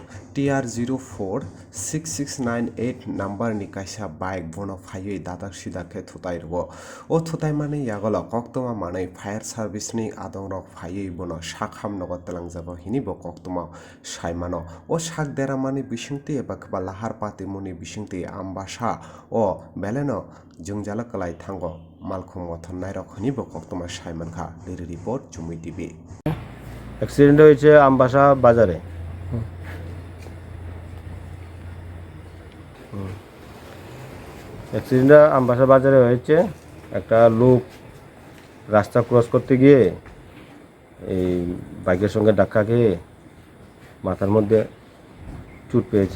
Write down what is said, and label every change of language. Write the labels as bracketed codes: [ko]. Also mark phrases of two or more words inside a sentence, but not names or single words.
[trp] TR04 6698 number ni kaisa bike bono phaiwi dadak sidakhe thutairwo o thutaimani yagolo koktoma manui [en] fire service [trp] ni adongrok phaiwi bono sak hamnogo telangjabo hini bo koktoma saimano o sak deramani bisingtwi eba kheba lahar patimuni bisingtwi ambasa o beleno jungjala kalai thango malkhung mothon nairok hini bo koktoma saimankha [en] daily report [trp] Jumui TV [bn] অ্যাক্সিডেন্ট হয়েছে আমবাসা বাজারে। অ্যাক্সিডেন্টটা আমবাসা বাজারে হয়েছে। একটা লোক রাস্তা ক্রস করতে গিয়ে এই বাইকের সঙ্গে ধাক্কা খেয়ে মাথার মধ্যে চোট পেয়েছে।